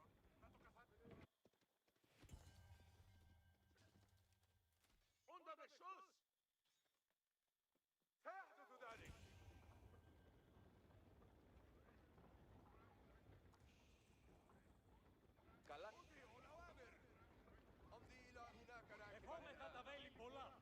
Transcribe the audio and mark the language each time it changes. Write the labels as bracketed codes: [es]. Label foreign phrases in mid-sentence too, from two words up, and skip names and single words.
[el] Να το καθαρίσω. [de] Unter Beschuss! [ar] سيحدث ذلك! [el] Καλά. [ar] أطيع الأوامر! أمضي إلى هناك [el] Επόμενα [ar] راكبا! [el] τα βέλη πολλά!